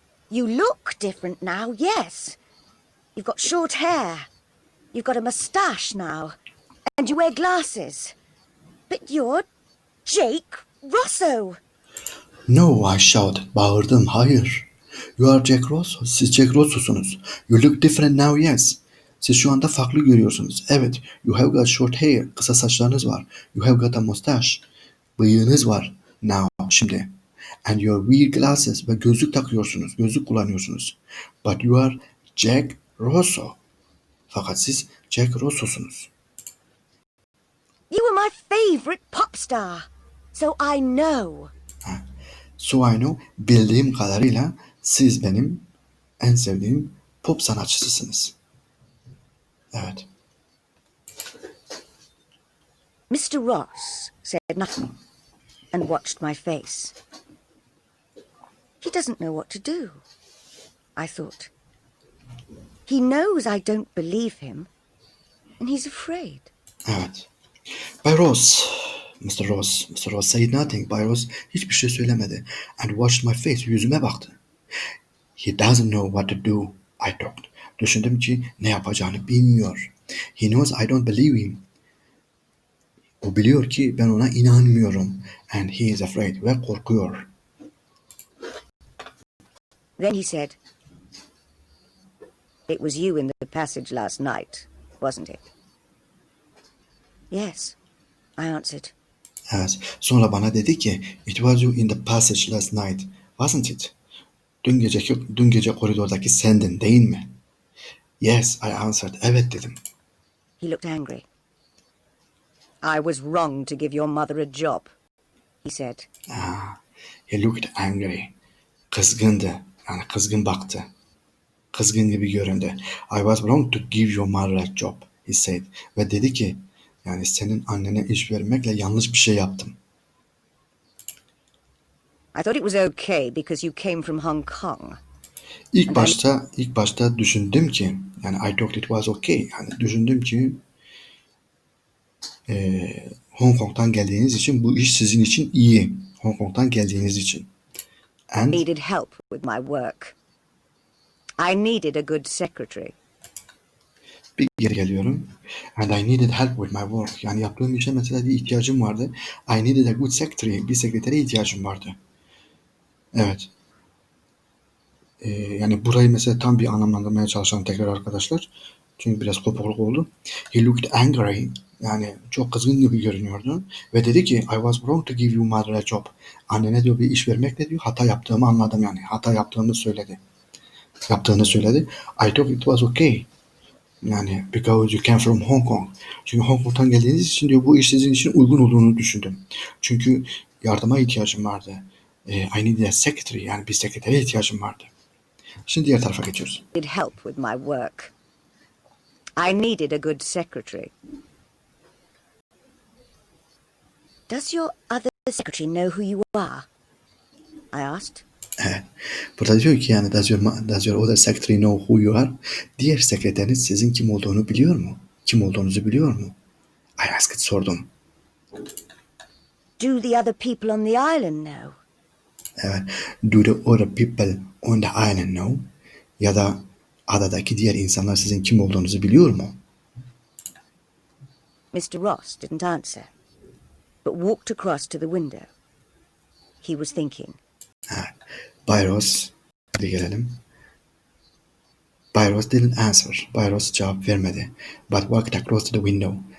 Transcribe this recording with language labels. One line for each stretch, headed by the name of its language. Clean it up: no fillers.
English: You look different now, yes. You've got short hair. You've got a moustache now. And you wear glasses. But you're Jake Rosso. No, I shouted.
Turkish: Bağırdım. Hayır.
English: You are Jack Rosso.
Turkish: Siz Jack Rosso'sunuz.
English: You look different now, yes.
Turkish: Siz şu anda farklı görüyorsunuz. Evet.
English: You have got short hair.
Turkish: Kısa saçlarınız var.
English: You have got a mustache.
Turkish: Bıyığınız var.
English: Now.
Turkish: Şimdi.
English: And you wear glasses.
Turkish: Ve gözlük takıyorsunuz. Gözlük kullanıyorsunuz.
English: But you are Jack Rosso.
Turkish: Fakat siz Jack Rosso'sunuz.
English: You were my favorite pop star. So I know. So I know,
Turkish: bildiğim kadarıyla siz benim en sevdiğim pop sanatçısısınız. Evet.
English: Mr. Ross said nothing and watched my face. He doesn't know what to do, I thought. He knows I don't believe him, and he's afraid.
Turkish: Evet. Bay Ross,
English: Mr. Ross said nothing.
Turkish: Bay Ross hiçbir şey söylemedi.
English: And watched my face.
Turkish: Yüzüme baktı.
English: He doesn't know what to do, I thought.
Turkish: Düşündüm ki ne yapacağını bilmiyor.
English: He knows I don't believe him.
Turkish: O biliyor ki ben ona inanmıyorum.
English: And he is afraid.
Turkish: Ve korkuyor.
English: Then he said, "It was you in the passage last night, wasn't it?" "Yes," I answered.
Turkish: Evet. Sonra bana dedi ki,
English: "It was you in the passage last night, wasn't it?"
Turkish: Dün gece koridordaki sendin, değil mi?
English: Yes, I answered.
Turkish: Evet dedim.
English: He looked angry. "I was wrong to give your mother a job," he said. He looked angry.
Turkish: Kızgındı. Yani kızgın baktı. Kızgın gibi göründü.
English: I was wrong to give your mother a job, he said.
Turkish: Ve dedi ki, yani senin annene iş vermekle yanlış bir şey yaptım.
English: "I thought it was okay because you came from Hong Kong."
Turkish: İlk başta düşündüm ki, yani
English: I thought it was okay.
Turkish: Yani düşündüm ki Hong Kong'tan geldiğiniz için bu iş sizin için iyi. Hong Kong'tan geldiğiniz için.
English: And "Needed help with my work. I needed a good secretary."
Turkish: bir geri geliyorum.
English: And I needed help with my work.
Turkish: Yani yaptığım işe mesela bir ihtiyacım vardı.
English: I needed a good secretary.
Turkish: Bir sekretere ihtiyacım vardı. Evet. Yani burayı mesela tam bir anlamlandırmaya çalışalım tekrar arkadaşlar. Çünkü biraz kopukluk oldu.
English: He looked angry.
Turkish: Yani çok kızgın gibi görünüyordu. Ve dedi ki
English: I was wrong to give you mother a job.
Turkish: Annene diyor bir iş vermekle diyor hata yaptığımı anladım yani. Hata yaptığını söyledi.
English: I thought it was okay. Yani because you came from Hong Kong.
Turkish: Çünkü Hong Kong'tan geldiğiniz için diyor bu iş sizin için uygun olduğunu düşündüm. Çünkü yardıma ihtiyacım vardı.
English: I needed a secretary.
Turkish: Yani bir sekretere ihtiyacım vardı. Şimdi diğer tarafa geçiyoruz.
English: "Needed help with my work. I needed a good secretary." "Does your other secretary know who you are?" I asked.
Turkish: Burada diyor ki yani
English: does your other secretary know who you are?
Turkish: Diğer sekreteriniz sizin kim olduğunu biliyor mu? Kim olduğunuzu biliyor mu?
English: I asked,
Turkish: sordum.
English: "Do the other people on the island know?"
Turkish: Evet.
English: Do the other people on the island know?
Turkish: Ya da adadaki diğer insanlar sizin kim olduğunuzu biliyor mu?
English: Mr. Ross didn't answer, but walked across to the window. He was thinking.
Turkish: Bay Ross, hadi gelelim.
English: Bay Ross didn't answer.
Turkish: Bay Ross cevap vermedi.
English: But walked across to the window.